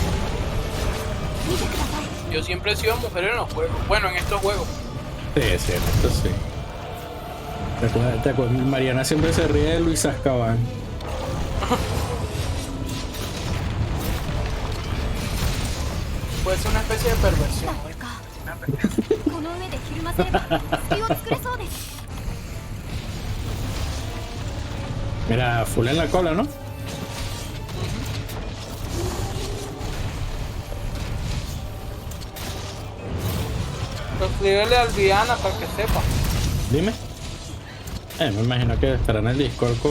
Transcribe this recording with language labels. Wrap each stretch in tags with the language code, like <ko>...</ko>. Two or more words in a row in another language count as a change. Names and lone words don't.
<es>Yo siempre he sido mujer en los juegos. Bueno, en estos juegos. Sí, sí, esto sí. ¿Te acuerdas? Mariana siempre se ríe de Luis Azkaban. Puede ser una especie de perversión.</es> <ja>この上でひるませれば隙を作れそうです。</ja> <es>Mira, full en la cola, ¿no? Escríbele al Diana para que sepa. Dime. Me imagino que estará en el Discord con...</es>